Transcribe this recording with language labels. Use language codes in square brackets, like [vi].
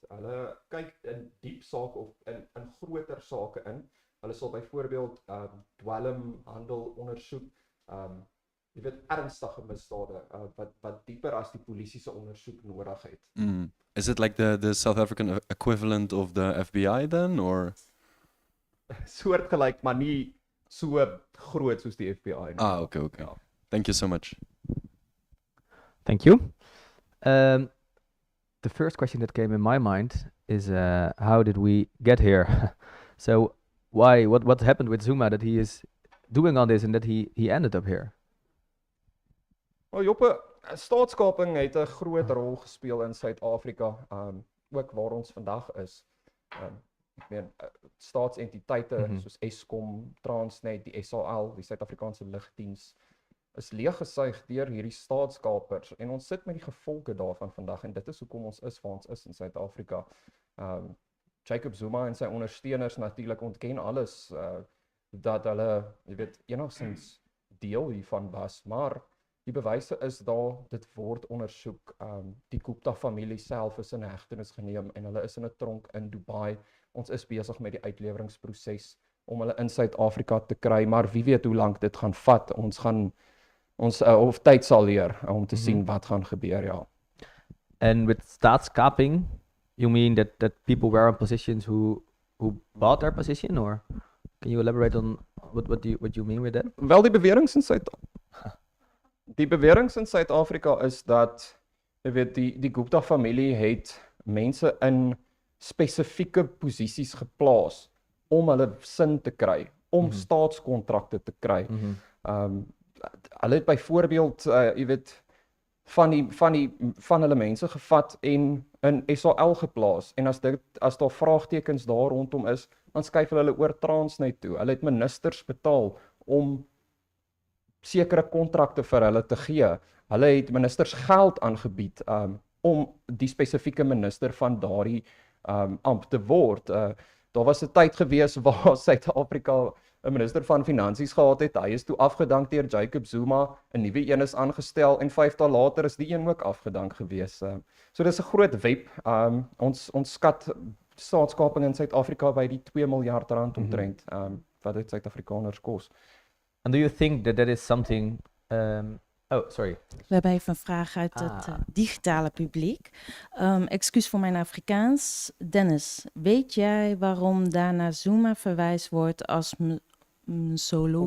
[af] Hulle kyk in diep sake of in groter sake in. Hulle sal byvoorbeeld dwelmhandel ondersoek, jy weet ernstige misdade wat dieper as die polisie se ondersoek nodig het. [en] Is it like the South African equivalent of the FBI then, or? [af] Soortgelyk, maar nie so groot soos die FBI nie. Okay. Ja. [en] Thank you so much. Thank you. The first question that came in my mind is how did we get here? So what happened with Zuma that he is doing all this and that he ended up here? [af] Well, Joppe, staatskaping het 'n groot rol gespeel in Suid-Afrika, ook waar ons vandag is. Ek meen staatsentiteite soos Eskom, Transnet, die SAL, die Suid-Afrikaanse Lugdiens is leeggesuig deur hierdie staatskapers en ons sit met die gevolge daarvan vandag en dit is hoekom ons is waar ons is in Suid-Afrika. Jacob Zuma en sy ondersteuners natuurlik ontken alles dat hulle, jy weet, enigstens deel hiervan was, maar die bewyse is daar, dit word ondersoek. Die Gupta familie self is in hegtenis geneem en hulle is in 'n tronk in Dubai. Ons is besig met die uitleweringsproses om hulle in Suid-Afrika te kry, maar wie weet hoe lank dit gaan vat. Ons of tyd sal leer om te sien wat gaan gebeur, ja. [en] And with staatskaping, you mean that people were in positions who bought their position, or can you elaborate on what you mean with that? [af] Wel, die beweringe in Suid-Afrika is dat, jy weet, die Gupta familie het mense in spesifieke posisies geplaas om hulle sin te kry, om staatskontrakte te kry. Hulle het byvoorbeeld, jy weet, van hulle mense gevat en in SAL geplaas, en as daar vraagtekens daar rondom is, dan skuif hulle oor Transnet toe. Hulle het ministers betaal om sekere kontrakte vir hulle te gee. Hulle het ministers geld aangebied om die spesifieke minister van daardie ampt te word. Daar was 'n tyd gewees waar Suid-Afrika 'n minister van finansies gehad het. Hy is toe afgedank deur Jacob Zuma, 'n nuwe een is aangestel en 5 dae later is die een ook afgedank gewees. So dis 'n groot web. Ons skat staatskaping in Suid-Afrika by die 2 miljard rand omtrent, wat dit Suid-Afrikaners kos. [en] And do you think that is something Oh, sorry. [nl] We hebben even een vraag uit het digitale publiek. Excuus voor mijn Afrikaans. Dennis, weet jij waarom daar naar Zuma verwijst wordt als Msolozi?